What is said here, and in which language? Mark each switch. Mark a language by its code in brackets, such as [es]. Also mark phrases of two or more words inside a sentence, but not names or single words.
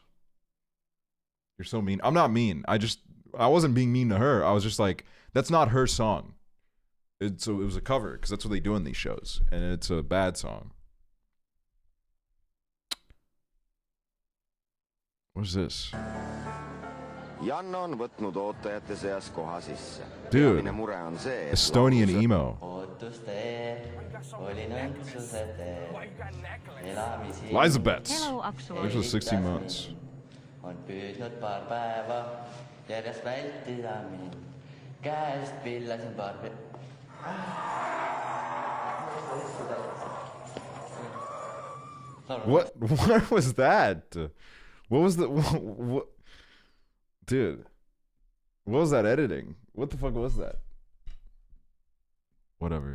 [en] You're so mean. I'm not mean. I wasn't being mean to her. I was just like, that's not her song. It was a cover, because that's what they do in these shows. And it's a bad song. What's this? [et] Janno on võtnud ootajate seas koha sisse. Dude, Peamine mure on see, et [en] Estonian emo. Elizabeth. Hello, There's aksually. 16 months. [et] On püüdnud paar päeva järjest vältida mind. Käest pillasin paar [en] What was that? What was the what? Dude, what was that editing? What the fuck was that? Whatever.